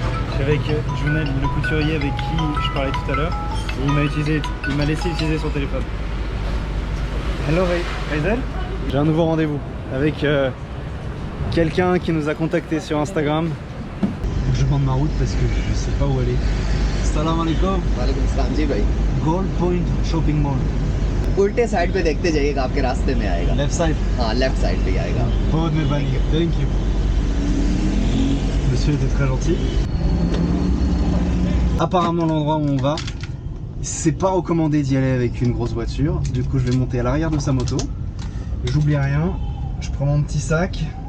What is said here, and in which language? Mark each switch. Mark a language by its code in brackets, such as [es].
[fr] Je suis avec Junel, le couturier avec qui je parlais tout à l'heure, et il m'a laissé utiliser son téléphone. Hello Hazel, j'ai un nouveau rendez-vous avec quelqu'un qui nous a contacté sur Instagram. Je demande ma route parce que je sais pas où aller. [ar] Salam alaikum. [hi] वालेकुम सलाम जी भाई [en] Gold Point Shopping Mall. [hi] उल्टे side पे देखते जाइएगा आपके रास्ते में आएगा [en] Left side. [hi] हाँ लेफ्ट साइड पे ही आएगा बहुत मेहरबानी. [en] Thank you. [fr] Monsieur était très gentil. Apparemment l'endroit où on va, c'est pas recommandé d'y aller avec une grosse voiture. Du coup je vais monter à l'arrière de sa moto. J'oublie rien. Je prends mon petit sac.